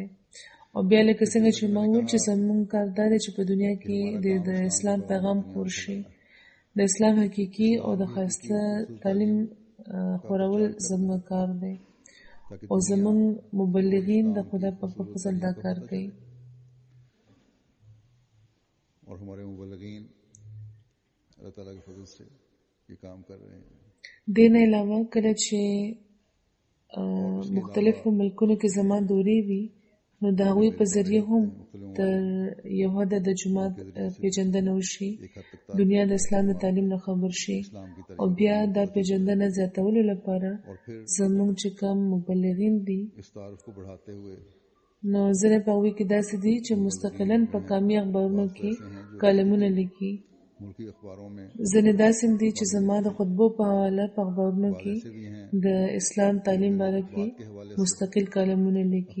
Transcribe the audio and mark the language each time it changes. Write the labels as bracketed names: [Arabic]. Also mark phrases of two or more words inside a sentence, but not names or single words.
[Pashto] او بیا لکه څنګه چې ما وویل چې زموږ کار دا دی چې په دنیا کې د اسلام پیغام خور شي، د اسلام حقیقي او د ښایسته تعلیم خورول زموږ کار دی او زموږ مبلغین د خدای پاک په فضل دا کار کوي. [Urdu] اور ہمارے مبلغین اللہ تعالیٰ کے فضل سے یہ کام کر رہے ہیں. [Pashto] دې نه علاوه کله چې مختلفو ملکونو کې زما دورې وي، نو د هغوی په ذریعه هم تر یو حده د جومات پیژندنه وشي، دنیا د اسلام د تعلیم نه خبر شي. او بیا دا پیژندنه زیاتولو لپاره زموږ چې کوم مبلغین دي، نو ځینې په هغوی کې داسې دي چې مستقلاً په قامي اخبارونو کې کالمونه لیکي، ځینې داسې دي چې زما د خطبو په حواله په اخبارونو کې د اسلام تعلیم باره کې مستقل کالمونه لیکي.